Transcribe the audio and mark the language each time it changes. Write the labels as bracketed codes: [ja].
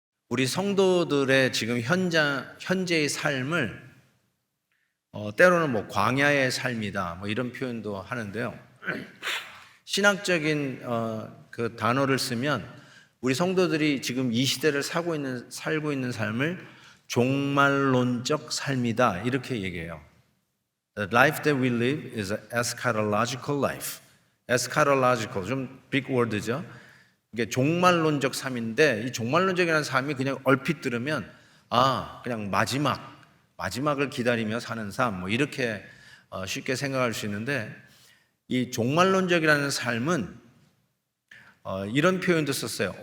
[ko] 우리 성도들의 지금 현재의 삶을 때로는 뭐 광야의 삶이다 뭐 이런 표현도 하는데요. 신학적인 그 단어를 쓰면 우리 성도들이 지금 이 시대를 살고 있는 삶을 종말론적 삶이다 이렇게 얘기해요. [en] The life that we live is an eschatological life. eschatological 좀 big word죠. [ko] 이게 종말론적 삶인데 이 종말론적이라는 삶이 그냥 얼핏 들으면 그냥 마지막을 기다리며 사는 삶 뭐 이렇게 쉽게 생각할 수 있는데 이 종말론적이라는 삶은 이런 표현도 썼어요.